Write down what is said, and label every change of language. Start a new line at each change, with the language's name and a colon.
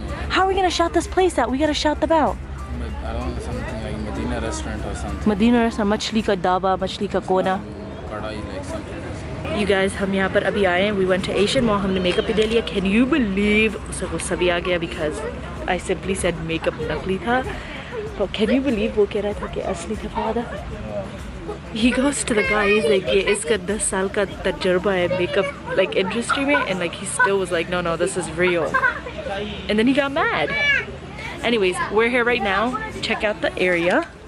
English: How are we gonna shout this place out? We gotta shout them out. I don't know, something like Medina restaurant or something.
Hindi: Medina restaurant, मछली का दावा, मछली का कोना.
English: Kadai, like something. You guys,
Hindi: हम यहाँ पर अभी आए हैं.
English: We went to Asian Mall.
Hindi: हमने मेकअप भी ले लिया.
English: Can you believe?
Hindi: उसको गुस्सा भी आ गया
English: because I simply said
Hindi: makeup नकली था.
English: But can you believe
Hindi: वो कह रहा था कि असली था फादा?
English: He goes to the guy. He's like,
Hindi: ये इसका 10 साल का तजुर्बा है makeup like industry में,
English: and like he still was like, no, this is real. And then he got mad. Anyways, we're here right now. Check out the area.